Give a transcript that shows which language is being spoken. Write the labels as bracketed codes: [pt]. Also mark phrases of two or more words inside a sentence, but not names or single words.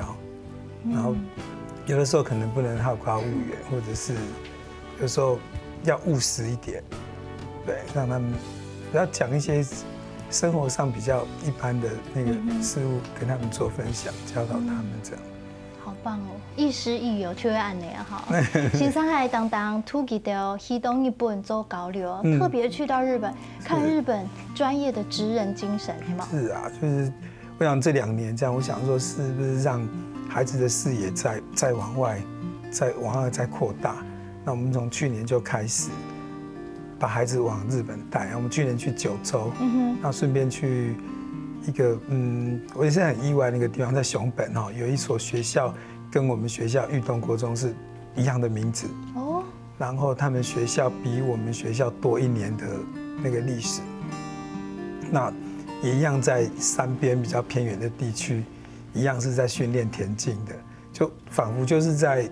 [zh] 然後有的時候可能不能好高騖遠，或者是有時候要務實一點，對，讓他們不要講一些生活上比較一般的那個事物，跟他們做分享，教導他們這樣。好棒哦，亦師亦友，就會按呢哈。先生還當突擊到去到日本做交流，特別去到日本看日本專業的職人精神，是嗎？是啊，就是我想這2年這樣，我想說是不是讓孩子的視野再往外再擴大？那我們從去年就開始把孩子往日本帶，我們去年去9州，那順便去一個我也是很意外那個地方，在熊本哈，有一所學校跟我們學校育東國中是一樣的名字哦，然後他們學校比我們學校多1年的那個歷史，那也一样在山边比较偏远的地区，一样是在训练田径的，就仿佛就是在